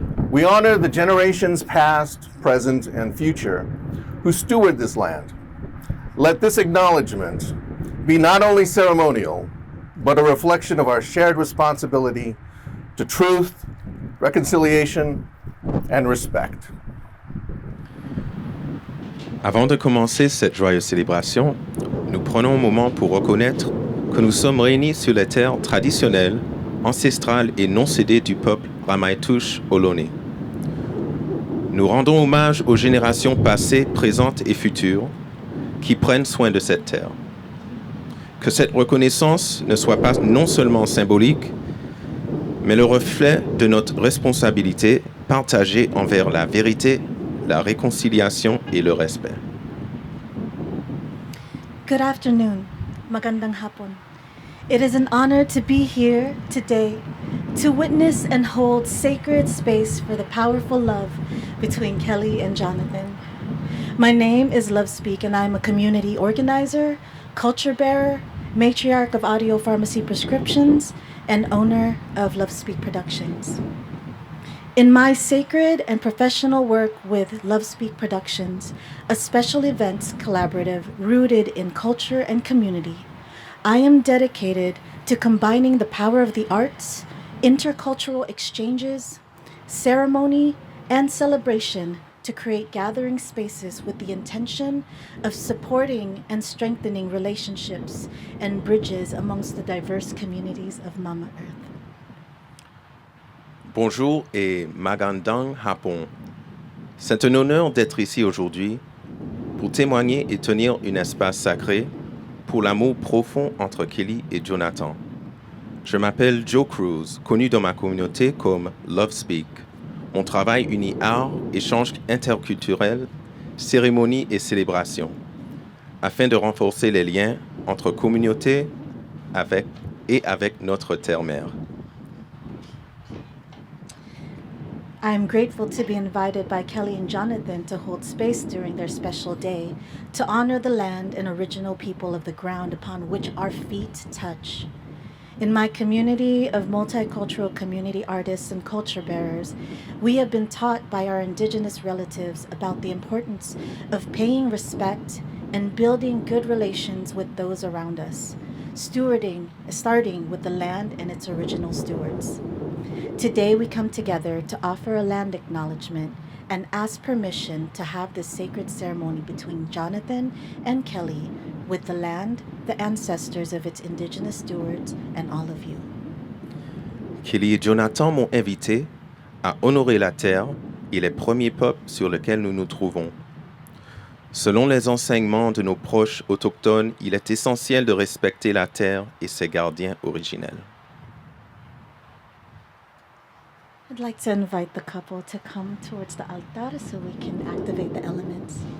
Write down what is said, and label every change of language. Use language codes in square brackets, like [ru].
[en] We honor the generations past, present, and future who steward this land. Let this acknowledgement be not only ceremonial, but a reflection of our shared responsibility to truth, reconciliation, and respect. [fr] Avant de commencer cette joyeuse célébration, nous prenons un moment pour reconnaître que nous sommes réunis sur les terres traditionnelles, ancestrales et non cédées du peuple Ramaytush Ohlone. Nous rendons hommage aux générations passées, présentes et futures qui prennent soin de cette terre. Que cette reconnaissance ne soit pas non seulement symbolique, mais le reflet de notre responsabilité partagée envers la vérité, la réconciliation et le respect. [en] Good afternoon. [tl] Magandang hapon. [en] It is an honor to be here today to witness and hold sacred space for the powerful love between Kelly and Jonathan. My name is Love Speak, and I'm a community organizer, culture bearer, matriarch of Audio Pharmacy Prescriptions, and owner of Love Speak Productions. In my sacred and professional work with Love Speak Productions, a special events collaborative rooted in culture and community, I am dedicated to combining the power of the arts, intercultural exchanges, ceremony, and celebration to create gathering spaces with the intention of supporting and strengthening relationships and bridges amongst the diverse communities of Mama Earth. [fr] Bonjour et [tl] Magandang Hapon. [fr] C'est un honneur d'être ici aujourd'hui pour témoigner et tenir un espace sacré pour l'amour profond entre Kelly et Jonathan. Je m'appelle Joe Cruz, connu dans ma communauté comme Love Speak. Mon travail unit art, échange interculturel, cérémonie et célébration, afin de renforcer les liens entre communautés avec notre terre-mère. [en] I am grateful to be invited by Kelly and Jonathan to hold space during their special day to honor the land and original people of the ground upon which our feet touch. In my community of multicultural community artists and culture bearers, we have been taught by our indigenous relatives about the importance of paying respect and building good relations with those around us, starting with the land and its original stewards. Today we come together to offer a land acknowledgement and ask permission to have this sacred ceremony between Jonathan and Kelly with the land, the ancestors of its indigenous stewards, and all of you. [fr] Kelly et Jonathan m'ont invité à honorer la terre et les premiers peuples sur lesquels nous nous trouvons. Selon les enseignements de nos proches autochtones, il est essentiel de respecter la terre et ses gardiens originels. [en] I'd like to invite the couple to come towards the altar so we can activate the elements.